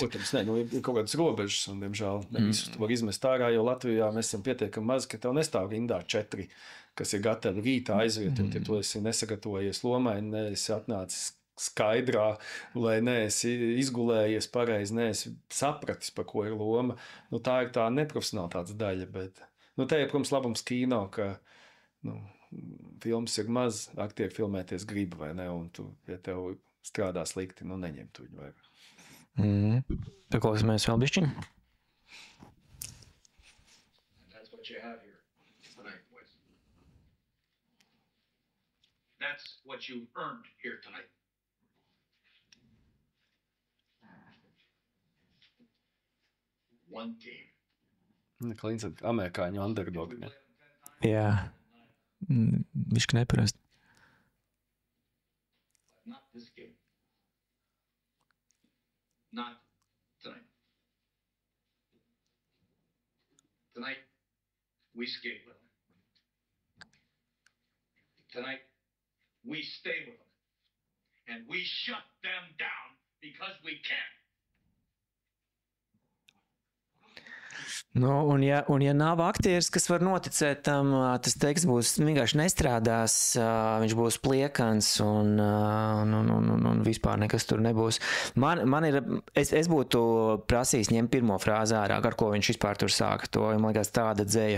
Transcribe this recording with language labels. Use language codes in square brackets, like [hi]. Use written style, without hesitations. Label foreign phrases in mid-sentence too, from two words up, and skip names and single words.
[lv] Protams, ir kaut kādas robežas, un, diemžēl, visus tu var izmest ārā, jo Latvijā mēs esam pietiekami maz, ka tev nestāv rindā 4, kas ir gatavi rītā aiziet, ja tu esi nesagatavojies lomai, neesi atnācis skaidrā, lai neesi izgulējies pareizi, neesi sapratis, par ko ir loma. Tā ir tā neprofesionālitātes daļa, bet te ir, protams, labums kino, ka filmas ir maz, aktieri filmēties grib, vai ne, un ja tev strādā slikti, neņem tu viņu vajag. Paklausāmies vēl bišķiņ? [en] That's what you have here tonight, boys. That's what you earned here tonight. One team. [lv] Klīns ir amerikāņu underdog, ne? Jā. Bišķi neparast. [en] Not this game. Not Tonight, we skate with them. Tonight, we stay with them. And we shut them down because we can. [lv] Nu, un ja nav aktieris, kas var noticēt tam, tas teksts būs vienkārši nestrādās, viņš būs pliekans un vispār nekas tur nebūs. Man ir, es būtu prasījis ņemt pirmo frāzi ārā, ar ko viņš vispār tur sāka to, man liekas tāda dzēja.